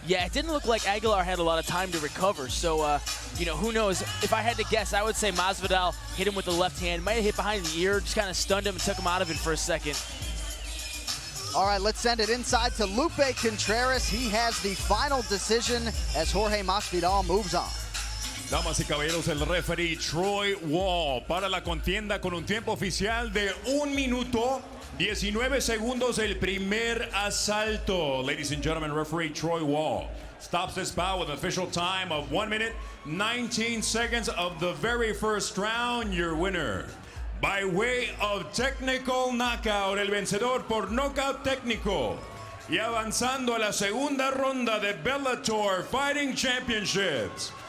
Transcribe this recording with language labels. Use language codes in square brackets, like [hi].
[en] Yeah, it didn't look like Agallar had a lot of time to recover. So, you know, who knows? If I had to guess, I would say Masvidal hit him with the left hand. Might have hit behind the ear, just kind of stunned him and took him out of it for a second. All right, let's send it inside to Lupe Contreras. He has the final decision as Jorge Masvidal moves on. [es] Damas y caballeros, el referee Troy Waugh para la contienda con un tiempo oficial de 1 minuto 19 segundos el primer asalto. [en] Ladies and gentlemen, referee Troy Waugh stops this bout with an official time of 1 minute 19 seconds of the very first round. Your winner, by way of technical knockout, [es] el vencedor por knockout técnico y avanzando a la segunda ronda de Bellator Fighting Championships.